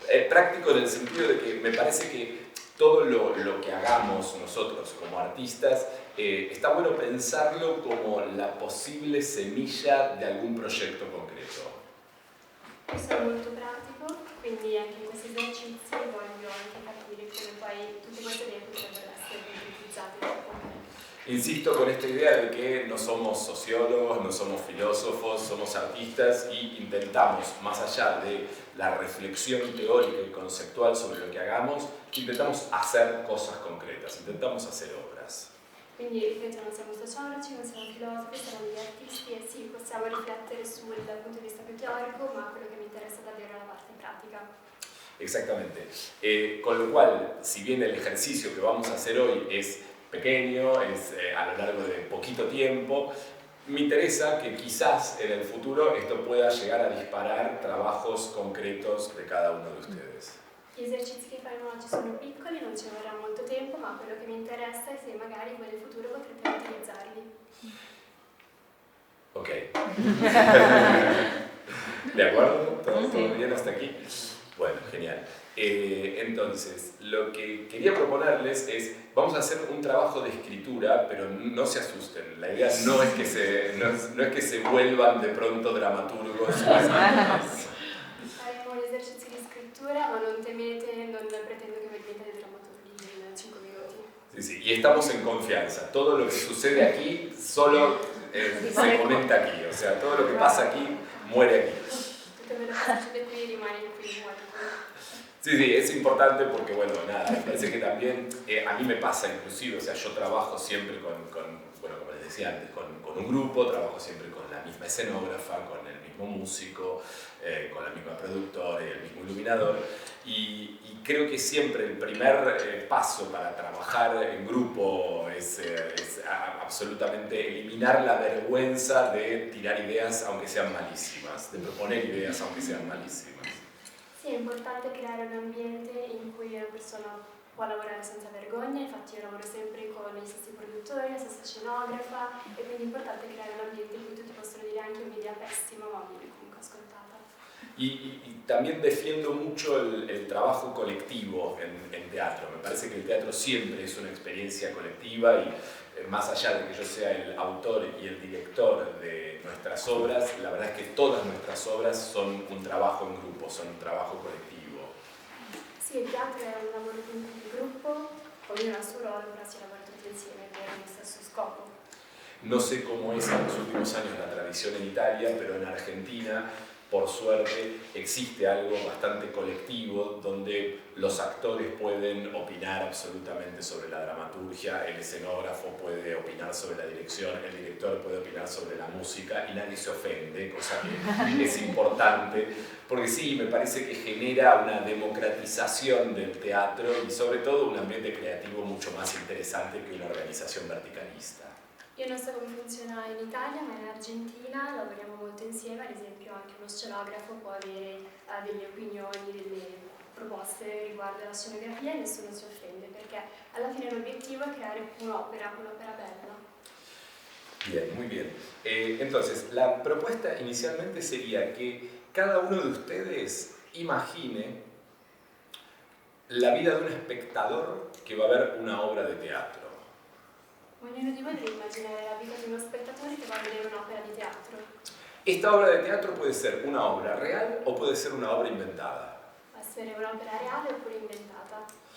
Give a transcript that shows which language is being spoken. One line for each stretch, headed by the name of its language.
Spanish: Práctico en el sentido de que me parece que todo lo que hagamos nosotros como artistas está bueno pensarlo como la posible semilla de algún proyecto concreto.
Italian: Io sono molto pratico, quindi anche in questi esercizi voglio anche capire come poi tutte queste idee potrebbero essere utilizzate.
Spanish: Insisto con esta idea de que no somos sociólogos, no somos filósofos, somos artistas y intentamos, más allá de la reflexión teórica y conceptual sobre lo que hagamos, intentamos hacer cosas concretas, intentamos hacer obras.
Italian: Quindi, ripeto, non siamo sociologi, non siamo filosofi, siamo degli artisti e sì, possiamo riflettere sul punto di vista più teorico, ma quello che mi interessa davvero è la parte pratica.
Spanish: Exactamente. Con lo cual, si bien el ejercicio que vamos a hacer hoy es pequeño, es a lo largo de poquito tiempo, me interesa que quizás en el futuro esto pueda llegar a disparar trabajos concretos de cada uno de ustedes.
Italian: Gli esercizi che faremo oggi sono piccoli, non ci vorrà molto tempo, ma quello che mi interessa è se magari voi nel futuro potrete utilizzarli. Ok.
Spanish: ¿De acuerdo? ¿Todo bien hasta aquí? Bueno, genial. Entonces, lo que quería proponerles es, vamos a hacer un trabajo de escritura, pero no se asusten. La idea no es que se vuelvan de pronto dramaturgos.
Italian: Faremo gli esercizi di scrittura, ma non temete, non pretendo che voi diventiate drammaturghi in 5 minuti.
Spanish: Sí, sí, y estamos en confianza. Todo lo que sucede aquí solo se comenta aquí. O sea, todo lo que pasa aquí muere aquí.
Italian: Tutto quello che succede qui rimane qui, muore qui.
Spanish: Sí, sí, es importante porque, bueno, nada, me parece que también a mí me pasa inclusive, o sea, yo trabajo siempre con bueno, como les decía antes, con un grupo, trabajo siempre con la misma escenógrafa, con el mismo músico, con la misma productora y el mismo iluminador, y creo que siempre el primer paso para trabajar en grupo es absolutamente eliminar la vergüenza de tirar ideas aunque sean malísimas, de proponer ideas aunque sean malísimas.
Italian: Sì, è importante creare un ambiente in cui una persona può lavorare senza vergogna, infatti io lavoro sempre con gli stessi produttori, la stessa scenografa, e quindi è importante creare un ambiente in cui tutti possono dire anche un'idea pessima, ma viene comunque ascoltata.
Spanish: Y también defiendo mucho el trabajo colectivo en teatro. Me parece que el teatro siempre es una experiencia colectiva y más allá de que yo sea el autor y el director de nuestras obras, la verdad es que todas nuestras obras son un trabajo en grupo, son un trabajo colectivo.
Italian: Sì, il teatro è un lavoro in gruppo, ognuno ha il suo ruolo, però si lavora tutti insieme per lo stesso scopo.
Spanish: No sé cómo es en los últimos años la tradición en Italia, pero en Argentina, por suerte, existe algo bastante colectivo donde los actores pueden opinar absolutamente sobre la dramaturgia, el escenógrafo puede opinar sobre la dirección, el director puede opinar sobre la música y nadie se ofende, cosa que es importante, porque sí, me parece que genera una democratización del teatro y sobre todo un ambiente creativo mucho más interesante que una organización verticalista.
Italian: Io non so come funziona in Italia, ma in Argentina lavoriamo molto insieme, ad esempio anche uno scenografo può avere delle opinioni, delle proposte riguardo alla scenografia e nessuno si offende, perché alla fine l'obiettivo è creare un'opera bella.
Spanish: Bien, muy bien. Entonces, la propuesta inicialmente sería que cada uno de ustedes imagine la vida de un espectador que va a ver una obra de teatro.
Italian: Ognuno di voi deve immaginare la vita di uno spettatore che va a vedere un'opera di teatro.
Spanish: Esta obra de teatro puede ser una obra real o puede ser una obra inventada.
Italian: Può essere un'opera reale oppure inventata.